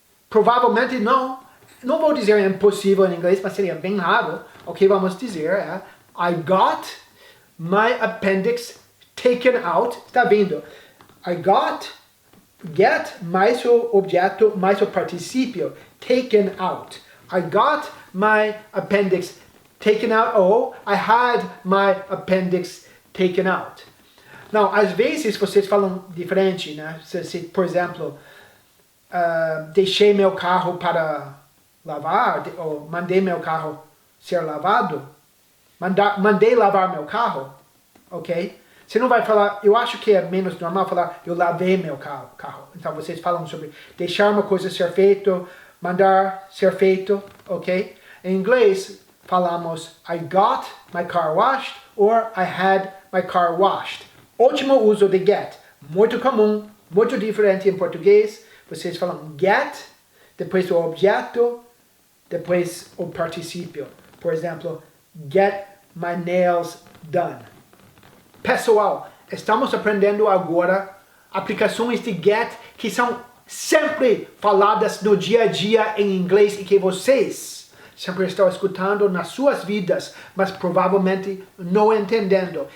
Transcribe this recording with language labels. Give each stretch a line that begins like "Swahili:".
Portuguese: Provavelmente não. Não vou dizer impossível em inglês, mas seria bem raro. O que vamos dizer é
English: I got my appendix taken out.
Portuguese: Está vendo? I got, get, mais o objeto, mais o particípio, taken out.
English: I got my appendix taken out, ou I had my appendix taken out.
Portuguese: Não, às vezes vocês falam diferente, né? Se por exemplo, deixei meu carro para lavar, ou mandei meu carro ser lavado, mandei lavar meu carro, ok? Você não vai falar, eu acho que é menos normal falar, eu lavei meu carro. Então vocês falam sobre deixar uma coisa ser feito, mandar ser feito, ok? Em inglês, falamos
English: I got my car washed or I had my car washed.
Portuguese: Ótimo uso de get. Muito comum, muito diferente em português. Vocês falam get, depois o objeto, depois o particípio. Por exemplo,
English: get my nails done.
Portuguese: Pessoal, estamos aprendendo agora aplicações de get que são sempre faladas no dia a dia em inglês e que vocês sempre estão escutando nas suas vidas, mas provavelmente não entendendo.